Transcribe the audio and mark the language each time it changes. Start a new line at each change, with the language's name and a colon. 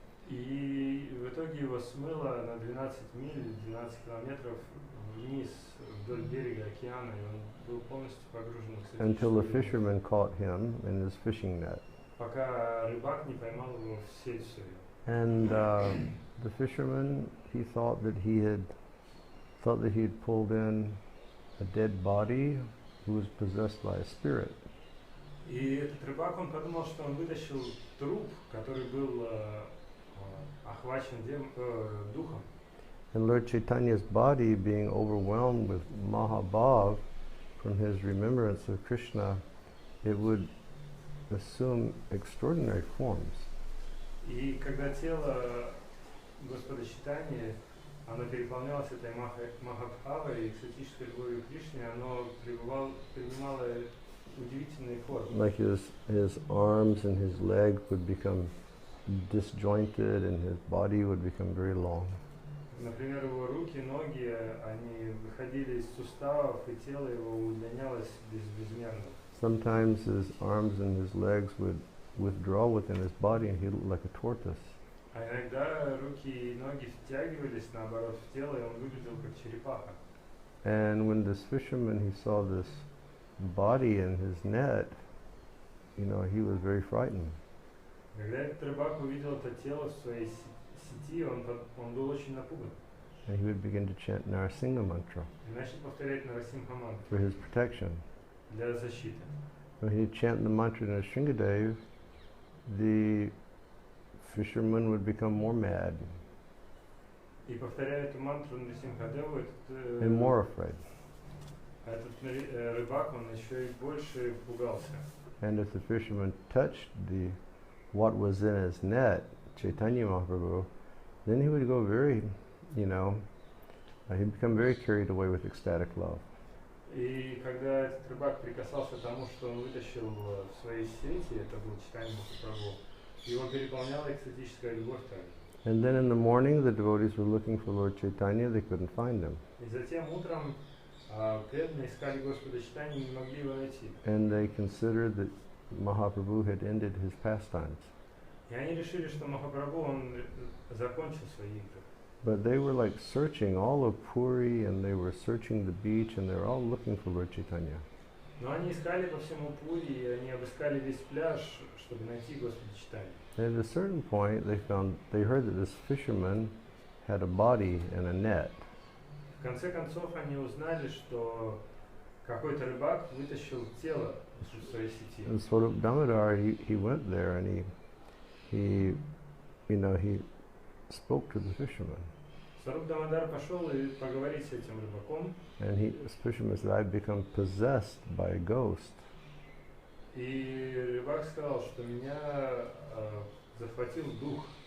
Russian: И в итоге его смыло на 12 миль, 12 километров вниз вдоль берега океана, и он был полностью погружен в экстатическую
English: Until a
Russian: любовь.
English: fisherman caught him in his fishing net.
Russian: Пока рыбак не поймал его в сеть свою.
English: And the fisherman, he thought that he had pulled in a dead body who was possessed by a spirit.
Russian: И этот рыбак, он подумал, что он вытащил труп, который был охвачен духом.
English: And Lord Chaitanya's body, being overwhelmed with Mahabhav from his remembrance of Krishna, it would assume extraordinary forms.
Russian: И когда тело Господа Чайтаньи, оно переполнялось этой Махабхавой, экстатической любовью к Кришне, оно принимало удивительные формы.
English: Like his arms and his legs would become disjointed and his body would become very long.
Russian: Например, его руки, ноги, они выходили из суставов, и тело его удлинялось безмерно.
English: Sometimes his arms and his legs would withdraw within his body and he looked like a tortoise.
Russian: А иногда руки и ноги втягивались, наоборот, в тело, и он выглядел как черепаха.
English: And when this fisherman, he saw this body in his net, he was very frightened.
Russian: Когда этот рыбак увидел это тело в своей сети, он был очень напуган.
English: And he would begin to chant Narasingha mantra
Russian: И начал повторять Нарасимха мантру
English: for his protection.
Russian: для защиты.
English: When he'd chant the mantra in Nrsimhadev, the fisherman would become more mad
Russian: И повторяя эту мантру Нарасимхадеву,
English: and more afraid.
Russian: этот рыбак, он еще и больше пугался.
English: And if the fisherman touched what was in his net, Chaitanya Mahaprabhu, then he would go very, he'd become very carried away with ecstatic love.
Russian: И когда этот рыбак прикасался к тому, что он вытащил в своей сети, это был Чайтанья Махапрабху, его переполняла экстатическая любовь также.
English: And then in the morning, the devotees were looking for Lord Chaitanya, they couldn't find him.
Russian: И затем утром преданные искали Господа Чайтанью и не могли его найти.
English: And they considered that Mahaprabhu had ended his pastimes.
Russian: И они решили, что Махапрабху, он закончил свои игры.
English: But they were like searching all of Puri, and they were searching the beach, and they were all looking for Lord Chaitanya.
Russian: Но они искали по всему Пури, и они обыскали весь пляж, чтобы найти Господа Чайтанью.
English: And at a certain point, they heard that this fisherman had a body in a net.
Russian: В конце концов, они узнали, что какой-то рыбак вытащил тело из своей сети.
English: And Swarup Damodar, he went there, and he spoke to the fisherman.
Russian: Сваруб Дамодар пошел и поговорить с этим рыбаком.
English: And this fisherman said, I've become possessed by a ghost.
Russian: И рыбак сказал, что меня захватил дух.